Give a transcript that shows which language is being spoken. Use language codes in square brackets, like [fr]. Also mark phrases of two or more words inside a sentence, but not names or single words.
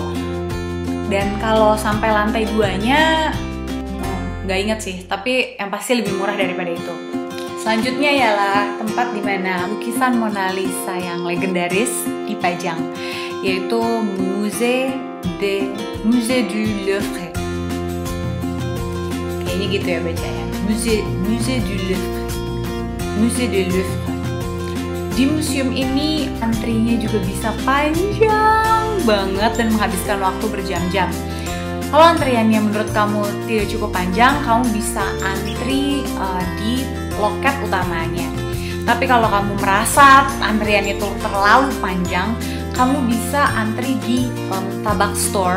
[id] Dan kalau sampai lantai 2-nya nggak inget sih, tapi yang pasti lebih murah daripada itu. Selanjutnya ialah tempat di mana lukisan Mona Lisa yang legendaris dipajang, yaitu Musée du Louvre. Kayaknya gitu ya bacanya. Musée du Louvre. Musée du Louvre. Di museum ini antrinya juga bisa panjang banget dan menghabiskan waktu berjam-jam. Kalau antriannya menurut kamu tidak cukup panjang, kamu bisa antri di loket utamanya. Tapi kalau kamu merasa antrian itu terlalu panjang, kamu bisa antri di Tabak Store.